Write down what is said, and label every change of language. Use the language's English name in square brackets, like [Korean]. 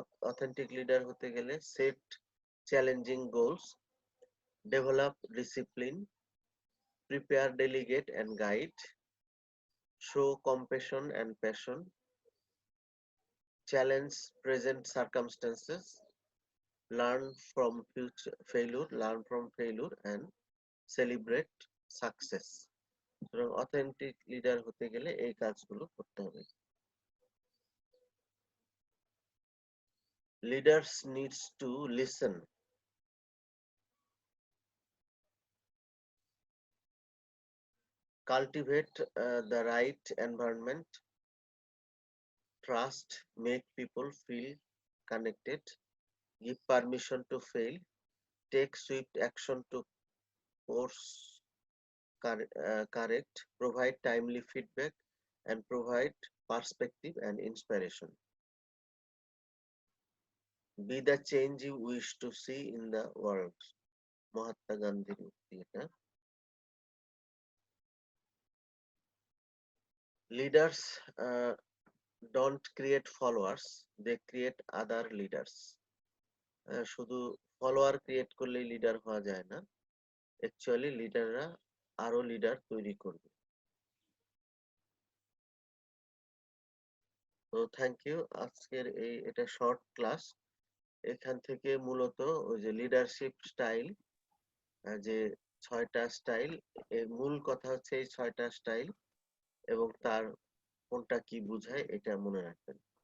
[English] Authentic leader [Bangla] হতে গেলে [English] set challenging goals, develop discipline, prepare, delegate and guide, show compassion and passion, challenge present circumstances, learn from failure and celebrate success. [Bangla] Authentic leader হতে গেলে এই কাজগুলো করতে হবে। [English] Leaders needs to listen. Cultivate the right environment. Trust, make people feel connected. Give permission to fail. Take swift action to course correct. Provide timely feedback and provide perspective and inspiration. Be the change you wish to see in the world. Mahatma Gandhi [Bangla] ukti eta. [English] Leaders don't create followers, they create other leaders. [Bangla] শুধু follower create করলেই leader হওয়া যায় না, actually লিডাররা আরো leader তৈরি করবে। তো thank you. আজকের এটা শর্ট ক্লাস, এখান থেকে মূলত ওই যে লিডারশিপ স্টাইল, যে 6টা স্টাইল, এর মূল কথা হচ্ছে এই 6টা স্টাইল এবং তার কোনটা কি বোঝায় এটা মনে রাখবেন।